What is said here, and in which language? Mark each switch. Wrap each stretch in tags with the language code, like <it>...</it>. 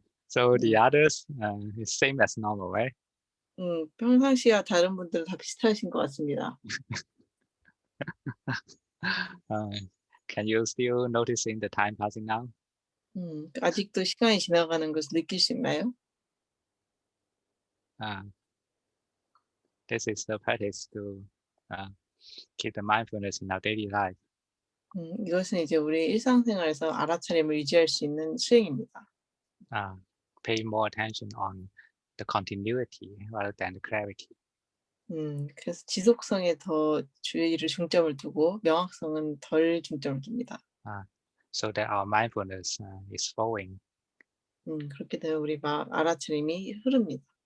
<en>So the others is same as normal, right?</en> <ko>평상시와 다른 분들은 다 비슷하신 것 같습니다.</ko> <en>Can you still noticing the time passing now?</en> <ko>아직도 시간이 지나가는 것을 느낄 수 있나요?</ko> <en>This is the practice to keep the mindfulness in our daily life.</en> <ko>이것은 이제 우리 일상생활에서 알아차림을 유지할 수 있는 수행입니다.</ko> <en>Pay more attention on the continuity rather than the clarity.</en> <ko>그래서 지속성에 더 주의를 중점을 두고 명확성은 덜 중점을 둡니다.</ko> <en>So that our mindfulness is flowing.</en> <ko>그렇게 되면 우리 알아차림이 흐릅니다.</ko>